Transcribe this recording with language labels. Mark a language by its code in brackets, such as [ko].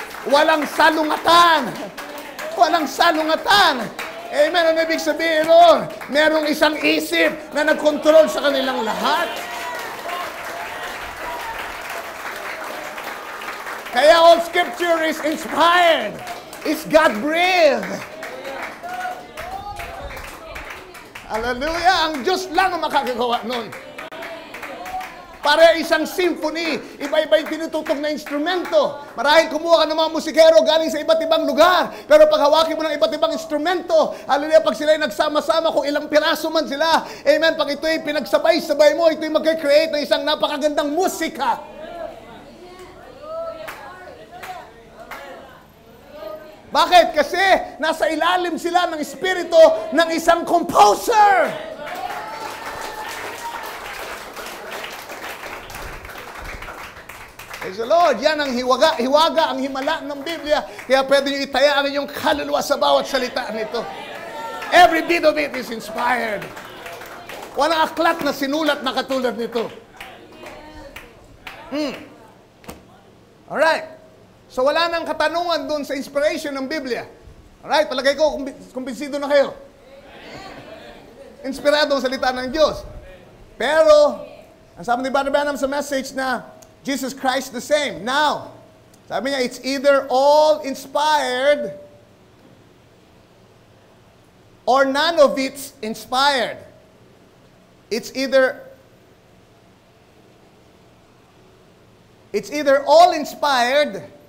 [tl] Walang salungatan. Walang salungatan. Amen. Ano ibig sabihin nun? Merong isang isip na nagkontrol sa kanilang lahat. Kaya [en] all scripture is inspired. It's God-breathed. [tl] Hallelujah. Ang Diyos lang ang makakagawa nun. Para isang symphony, iba-iba yung tinutugtog na instrumento. Marahil kumuha ka ng mga musikero galing sa iba't ibang lugar. Pero pag hawakin mo ng iba't ibang instrumento, hallelujah, pag sila'y nagsama-sama, kung ilang piraso man sila, amen, pag ito'y pinagsabay-sabay mo, ito'y mag-create ng isang napakagandang musika. Bakit? Kasi nasa ilalim sila ng espiritu ng isang composer. [en] Praise the Lord. [tl] Yan ang hiwaga, ang himala ng Biblia. Kaya pwede nyo itaya ang inyong kaluluwa sa bawat salita nito. [en] Every bit of it is inspired. [tl] Walang aklat na sinulat na katulad nito. [en] Alright. [tl] So wala nang katanungan dun sa inspiration ng Biblia. Alright, palagay ko, kumbinsido na kayo. Inspirado ang salita ng Diyos. Pero, ang sabi ni Brother Branham sa message na, [en] Jesus Christ the same. Now, [tl] sabi niya, [en] it's either all inspired or none of it's inspired. It's either all inspired.